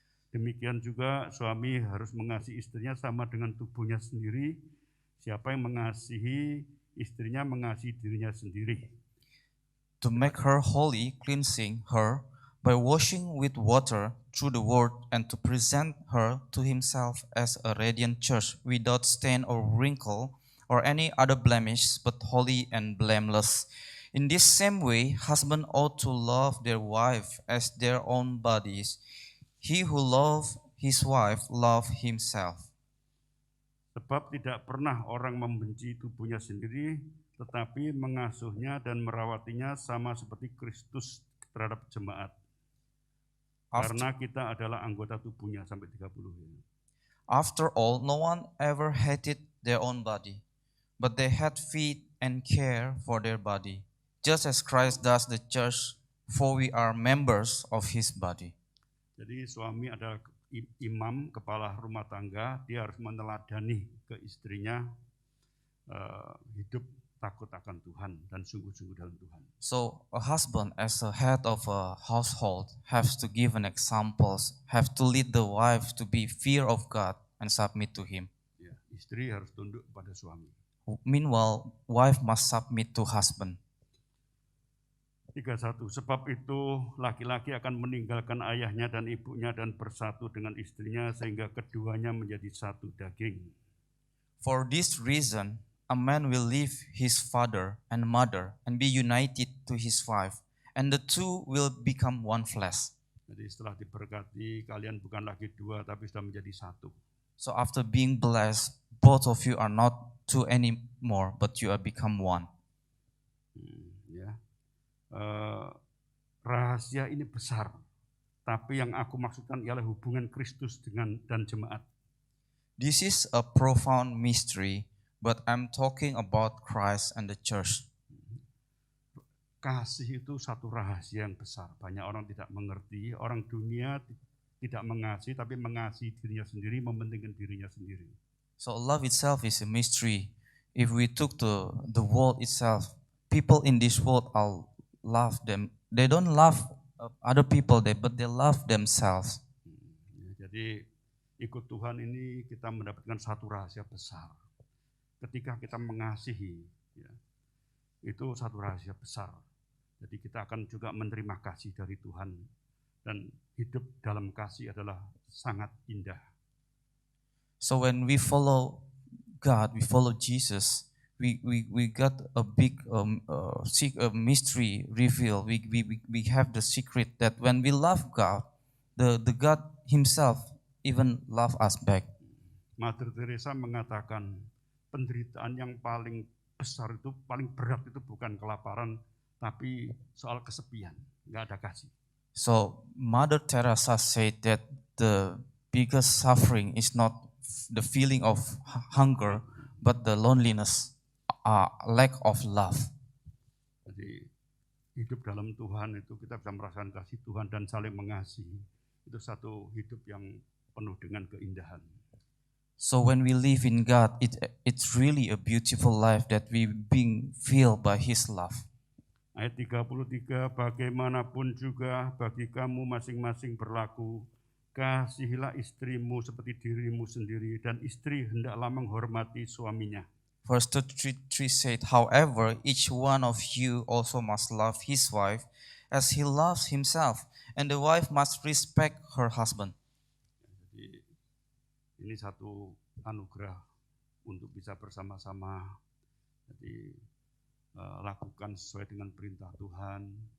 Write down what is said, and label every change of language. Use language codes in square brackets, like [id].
[id] Demikian juga suami harus mengasihi istrinya sama dengan tubuhnya sendiri. Siapa yang mengasihi istrinya mengasihi dirinya sendiri. [en] To make her holy, cleansing her by washing with water through the word, and to present her to himself as a radiant church without stain or wrinkle or any other blemish, but holy and blameless. In this same way, husbands ought to love their wife as their own bodies. He who loves his wife loves himself. [id] Sebab tidak pernah orang membenci tubuhnya sendiri, tetapi mengasuhnya dan merawatinya sama seperti Kristus terhadap jemaat. Karena kita adalah anggota tubuhnya, sampai 30 ya. [en] After all, no one ever hated their own body, but they had feed and care for their body, just as Christ does the church, for we are members of his body. [id] Jadi suami adalah imam, kepala rumah tangga, dia harus meneladani ke istrinya hidup takut akan Tuhan dan sungguh-sungguh dalam Tuhan. [en] So a husband as a head of a household has to give an example, have to lead the wife to be fear of God and submit to him. [id] Ya, istri harus tunduk pada suami. [en] Meanwhile, wife must submit to husband. [id] 31. Sebab itu laki-laki akan meninggalkan ayahnya dan ibunya dan bersatu dengan istrinya sehingga keduanya menjadi satu daging. [en] For this reason, a man will leave his father and mother and be united to his wife, and the two will become one flesh. [id] Jadi setelah diberkati, kalian bukan lagi dua tapi sudah menjadi satu. [en] So after being blessed, both of you are not two anymore, but you are become one. [id] Ya. Rahasia ini besar, tapi yang aku maksudkan ialah hubungan Kristus dan jemaat. [en] This is a profound mystery, but I'm talking about Christ and the church. [id] Kasih itu satu rahasia yang besar. Banyak orang tidak mengerti, orang dunia tidak mengasihi, tapi mengasihi dirinya sendiri, mementingkan dirinya sendiri. [en] So love itself is a mystery. If we took the world itself, people in this world are love them. They don't love other people, but they love themselves. [id] Jadi ikut Tuhan ini kita mendapatkan satu rahasia besar. Ketika kita mengasihi, ya, itu satu rahasia besar. Jadi kita akan juga menerima kasih dari Tuhan dan hidup dalam kasih adalah sangat indah. [en] So when we follow God, we follow Jesus, we got a big mystery revealed. We have the secret that when we love God, the God Himself even love us back. [id] Mother Teresa mengatakan penderitaan yang paling besar itu, paling berat itu bukan kelaparan, tapi soal kesepian, nggak ada kasih. [en] So Mother Teresa said that the biggest suffering is not the feeling of hunger, but the loneliness. Lack of love. [id] Jadi hidup dalam Tuhan itu kita bisa merasakan kasih Tuhan dan saling mengasihi. Itu satu hidup yang penuh dengan keindahan. [en] So when we live in God, it's really a beautiful life that we being filled by His love. [id] Ayat 33, bagaimanapun juga bagi kamu masing-masing berlaku, kasihilah istrimu seperti dirimu sendiri, dan istri hendaklah menghormati suaminya. [en] Verse 33 said, however, each one of you also must love his wife as he loves himself, and the wife must respect her husband. [id] Jadi ini satu anugerah untuk bisa bersama-sama. Jadi lakukan sesuai dengan perintah Tuhan.